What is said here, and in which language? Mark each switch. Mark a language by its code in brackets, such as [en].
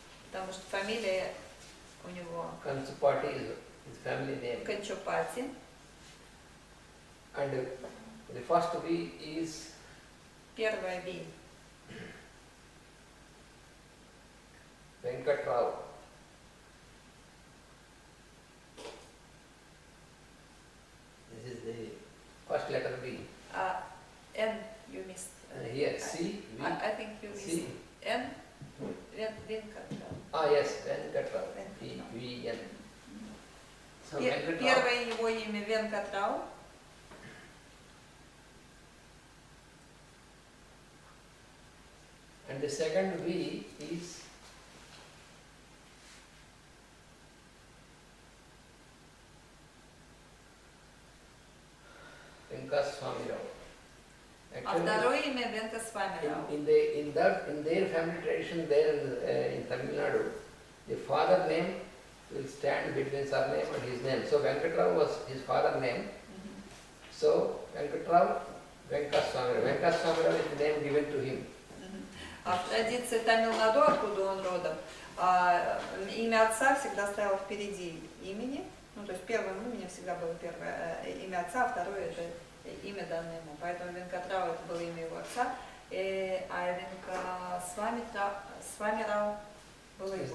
[ru] Потому что фамилия у него [en] Kanchupati is his family name. [ru] Канчупати. [en] And the first V is [ru] Первая V. [en] Venkat Rao. This is the first letter V. N you missed. Here C, V, I think you missed C. [ru] N. Венкатрау. [en] Yes, Venkat Rao. V, V, N. So Venkat Rao. [ru] Первое его имя Венкатрау. [en] And the second V is Venkaswami Rao. [ru] А второе имя Венкасвами Рау. [en] in their family tradition there in Tamil Nadu, the father name will stand between surname and his name. So Venkatrao was his father name. So Venkatrao, Venkaswami Rao. Venkaswami Rao is the name given to him. [ru] А в традиции Тамил-Наду, откуда он родом, имя отца всегда стояло впереди имени. Ну, то есть первым именем всегда было первое имя отца, а второе это имя данное ему. Поэтому Венкатрау это было имя его отца, а Венкасвами Рау было его